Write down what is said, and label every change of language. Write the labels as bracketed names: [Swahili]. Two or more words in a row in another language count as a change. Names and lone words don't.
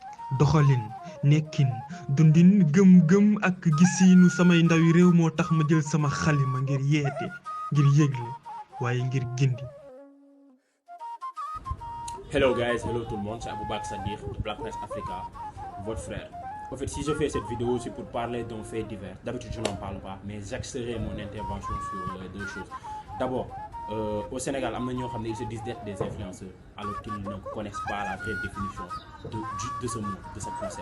[Wolof] doxalin nekkin dundin gëm-gëm ak gisiinu samay ndawi réew moo tax ma jël sama xalima ngir yeete ngir yëgle waaye ngir gindi. [English] Hello guys, [French] hello tout le monde, c'est Aboubak Sadir de Black Press Africa, votre frère. En fait, si je fais cette vidéo, c'est pour parler d'un fait divers. D'habitude, je n'en parle pas, mais j'axerai mon intervention sur deux choses. D'abord, au Sénégal, ils se disent d'être des influenceurs, alors qu'ils ne connaissent pas la vraie définition de ce mot, de ce concept.